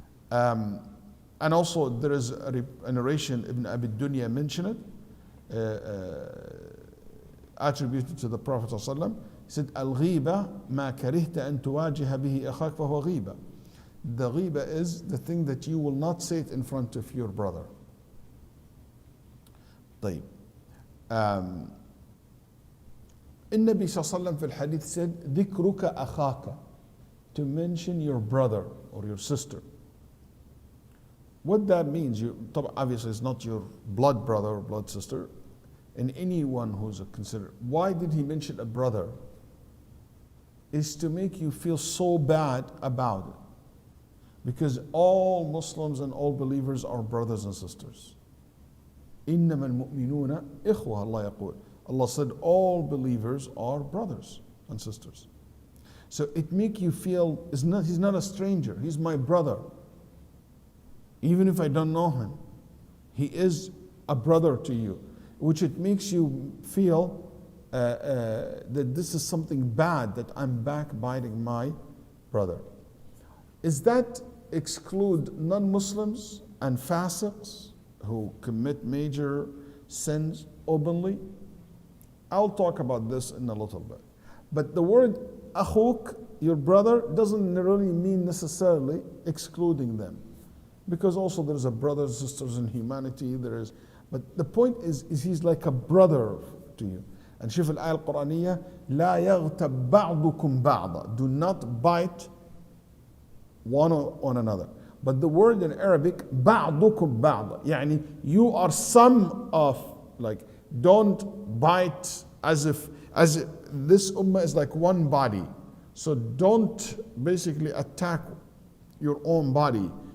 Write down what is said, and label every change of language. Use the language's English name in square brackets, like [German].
[English] And also there is a narration, Ibn Abi Dunya mentioned it, attributed to the Prophet ﷺ. He said, [Arabic] Al-ghiba ma karihta an tuwajiha bihi akhak fahuwa ghiba. [English] The ghiba is the thing that you will not say it in front of your brother. [Arabic] طيب. النبي صلى الله عليه وسلم في الحديث [English] said, [Arabic] ذكرك أخاك, [English] to mention your brother or your sister. What that means, obviously it's not your blood brother or blood sister, and anyone who's considered. Why did he mention a brother? Is to make you feel so bad about it. Because all Muslims and all believers are brothers and sisters. [Arabic] إنما المؤمنون إخوة, Allah يقول. [English] Allah said all believers are brothers and sisters. So it make you feel, he's not a stranger, he's my brother. Even if I don't know him, he is a brother to you, which it makes you feel that this is something bad, that I'm backbiting my brother. Is that exclude non-Muslims and fasiqs who commit major sins openly? I'll talk about this in a little bit. But the word akhuk, your brother, doesn't really mean necessarily excluding them. Because also there's a brothers and sisters in humanity, but the point is he's like a brother to you. [Arabic] And شوف الآية القرآنية لا يغتب بعضكم بعضا. [English] Do not bite one on another. But the word in Arabic [Arabic] بعضكم بعضا, يعني [English] you are some of, like, don't bite as if this ummah is like one body. So don't basically attack your own body.